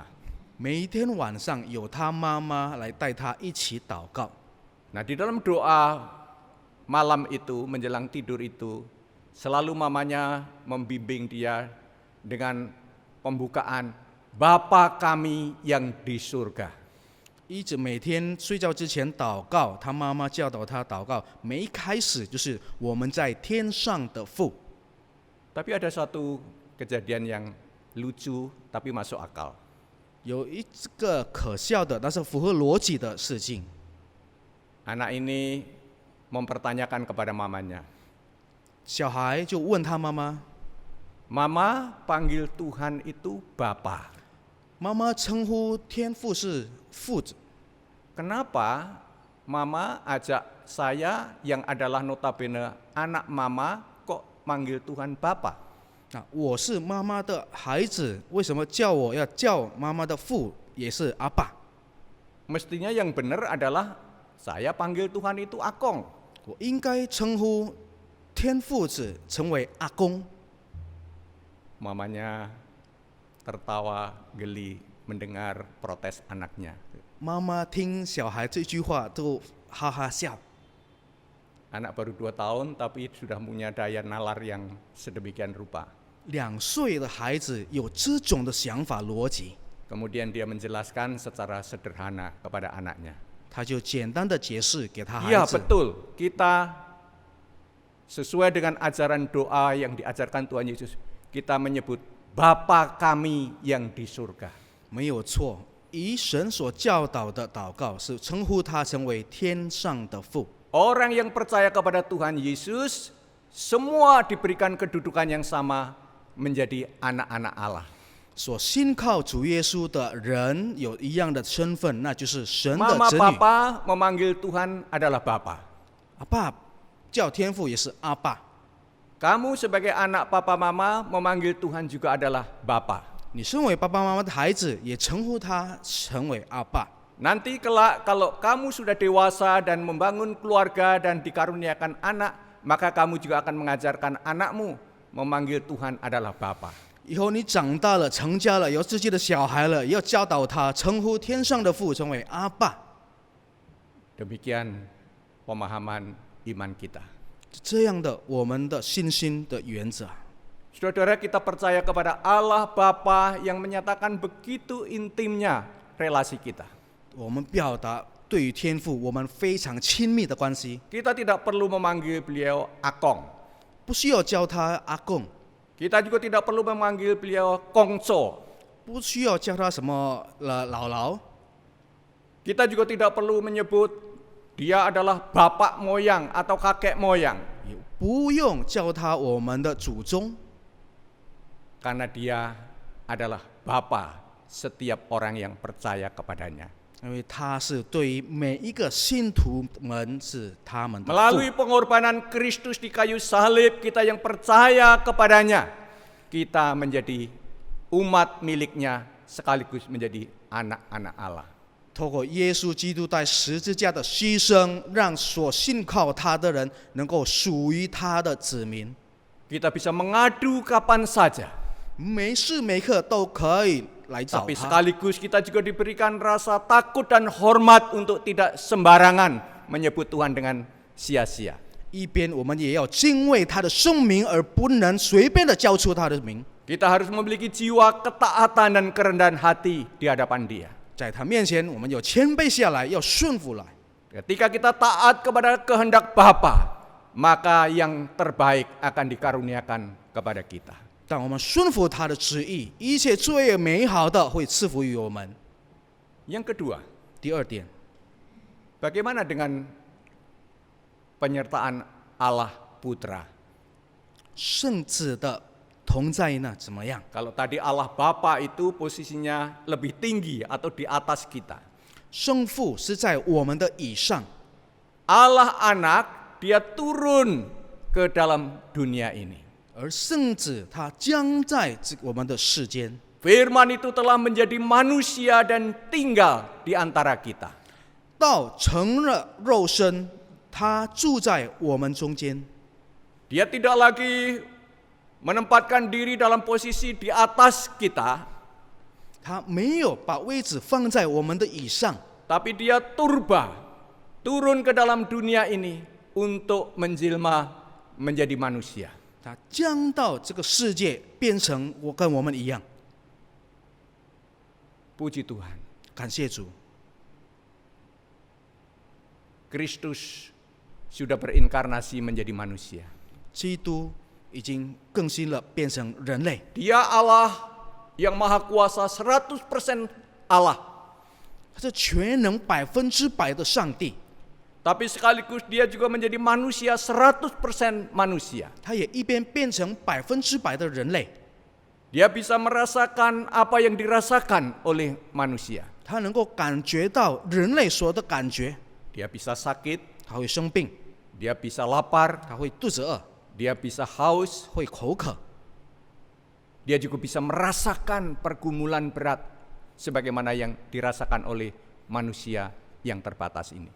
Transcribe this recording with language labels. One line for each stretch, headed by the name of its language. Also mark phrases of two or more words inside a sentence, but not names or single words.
Chinese: 每一天晚上有他妈妈来带他一起祷告。
Indonesian: Nah, di dalam doa malam itu menjelang tidur itu selalu mamanya membimbing dia dengan pembukaan Bapa kami yang di surga.
Chinese: 一直每天睡觉之前祷告，他妈妈教导他祷告，每一开始就是我们在天上的父。
Indonesian: Tapi ada satu kejadian yang lucu tapi masuk akal.
Chinese: 有一个可笑的，但是符合逻辑的事情。
Indonesian: Anak ini mempertanyakan kepada mamanya,
Chinese: 小孩就问他妈妈，
Indonesian: Mama panggil Tuhan itu Bapa.
Chinese: 妈妈称呼天父是父子，
Indonesian: Kenapa Mama ajak saya yang adalah notabene anak mama kok manggil Tuhan Bapa.
Chinese: 啊，我是妈妈的孩子，为什么叫我要叫妈妈的父也是阿爸？
Indonesian: Mestinya yang benar adalah saya panggil Tuhan itu Akong.
Chinese: 我应该称呼天父子成为阿公。
Indonesian: Mamanya tertawa geli mendengar protes anaknya.
Chinese: 妈妈听小孩这句话都哈哈笑。
Indonesian: Anak baru 2 tahun tapi sudah punya daya nalar yang sedemikian rupa.
Chinese: 2 岁的孩子有这种的想法逻辑，
Indonesian: Kemudian dia menjelaskan secara sederhana kepada anaknya.
Chinese: 他就简单的解释给他孩 Iya 子。
Indonesian: betul, kita sesuai dengan ajaran doa yang diajarkan Tuhan Yesus, kita menyebut Bapa kami yang di surga.
Chinese: 没有错，以神所教导的祷告是称呼他成为天上的父。
Indonesian: Orang yang percaya kepada Tuhan Yesus, semua diberikan kedudukan yang sama menjadi anak-anak Allah.
Chinese: 所信靠主耶稣的人有一样的身份，那就是神的 Mama 子女。
Indonesian: Papa memanggil Tuhan adalah Bapa.
Chinese: 阿爸叫天父也是阿爸，
Indonesian: Kamu sebagai anak Papa Mama memanggil Tuhan juga adalah Bapa.
Chinese: 你身为爸爸妈妈的孩子，也称呼他成为阿爸。
Indonesian: Nanti kelak kalau kamu sudah dewasa dan membangun keluarga dan dikaruniakan anak, maka kamu juga akan mengajarkan anakmu memanggil Tuhan adalah Bapa.
Chinese: 以后你长大了，成家了，有自己的小孩了，也要教导他称呼天上的父成为阿爸。
Indonesian: Demikian pemahaman iman kita.
Chinese: 这样的我们的信心的原则。
Indonesian: Saudara, kita percaya kepada Allah Bapa yang menyatakan begitu intimnya relasi kita.
Chinese: 我们表达对于天父我们非常亲密的关系，
Indonesian: Kita tidak perlu memanggil beliau Akong.
Chinese: 不需要叫他阿公，
Indonesian: Kita juga tidak perlu memanggil beliau Kongco.
Chinese: 不需要叫他什么姥姥，
Indonesian: Kita juga tidak perlu menyebut dia adalah bapak moyang atau kakek moyang.
Chinese: 也不用叫他我们的祖宗，
Indonesian: Karena dia adalah Bapa setiap orang yang percaya kepadanya.
Chinese: 因为他是对于每一个信徒们是他们的父。
Indonesian: Melalui pengorbanan Kristus di kayu salib, kita yang percaya kepadanya, kita menjadi umat miliknya sekaligus menjadi anak-anak Allah.
Chinese: 透过耶稣基督在十字架的牺牲，让所信靠他的人能够属于他的子民，
Indonesian: Kita bisa mengadu kapan saja,
Chinese: 每时每刻都可以来找 tapi 他。
Indonesian: sekaligus kita juga diberikan rasa takut dan hormat untuk tidak sembarangan menyebut Tuhan dengan sia-sia.
Chinese: 一边我们也要敬畏他的圣名，而不能随便的叫出他的名。
Indonesian: Kita harus memiliki jiwa ketaatan dan kerendahan hati di hadapan Dia.
Chinese: 在他面前，我们要谦卑下来，要顺服来。
Indonesian: Ketika kita taat kepada kehendak Bapa, maka yang terbaik akan dikaruniakan kepada kita.
Chinese: 当我们顺服他的旨意，一切最美好的会赐福于我们。
Indonesian: Yang kedua,
Chinese: 第二点，
Indonesian: bagaimana dengan penyertaan Allah Putra?
Chinese: 圣子的同在呢怎么样？
Indonesian: Kalau tadi Allah Bapa itu posisinya lebih tinggi atau di atas kita.
Chinese: 圣父是在我们的以上，
Indonesian: Allah Anak, Dia turun ke dalam dunia ini.
Chinese: 而圣子他将在我们的世间。
Indonesian: Firman itu telah menjadi manusia dan tinggal di antara kita.
Chinese: 道成了肉身，他住在我们中间。
Indonesian: Dia tidak lagi menempatkan diri dalam posisi di atas kita,
Chinese: 他没有把位置放在我们的以上，
Indonesian: tapi Dia turun ke dalam dunia ini untuk menjelma menjadi manusia.
Chinese: 他降到这个世界，变成跟我们一样。
Indonesian: Puji Tuhan,
Chinese: 感谢主，
Indonesian: Kristus sudah berinkarnasi menjadi manusia.
Chinese: 基督已经更新了，变成人类。
Indonesian: Dia Allah yang maha kuasa 100% Allah.
Chinese: 他是全能100%的上帝，
Indonesian: Tapi sekaligus dia juga menjadi manusia 100% manusia.
Chinese: 他也一边变成100%的人类，
Indonesian: Dia bisa merasakan apa yang dirasakan oleh manusia.
Chinese: 他能够感觉到人类所的感觉，
Indonesian: dia bisa sakit,
Chinese: 他会生病，
Indonesian: dia bisa lapar,
Chinese: 他会肚子饿，
Indonesian: dia bisa haus,
Chinese: 会口渴，
Indonesian: dia juga bisa merasakan pergumulan berat sebagaimana yang dirasakan oleh manusia yang terbatas ini.